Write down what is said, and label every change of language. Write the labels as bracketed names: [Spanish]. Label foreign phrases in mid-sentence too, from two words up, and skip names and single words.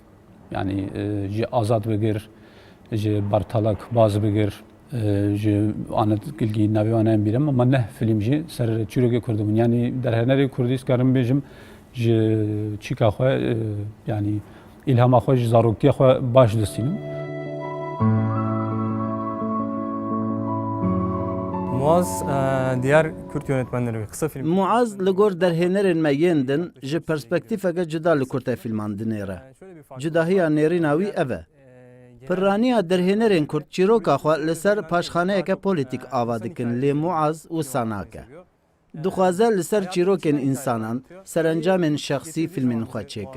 [Kurdish] Yani ji Azad bigir, ji Bartalak baz bigir, ji anet gilgî navê wan em bîrim ama neh film jî ser çîrokê Kurdî bûn. Yani derhenerê Kurdî karim bêjim ji çîka xwe yani ilhama xwe ji zarokiya xwe baş distînim. [Turkish] Muaz diğer Kürt yönetmenleri ve kısa film. [Kurdish] Muaz li gor derhênerên me yên din ji perspektîfeke cuda li kurta filman dinêre. Cudahiya nêrîna wî ev e. Pirraniya derhênerên Kurd çîroka xwe li ser paşxaneyeke polîtîk ava dikin lê Muaz wisa nake. Dixwaze li ser çîrokên însanan serencamên şexsî filmên xwe çêke.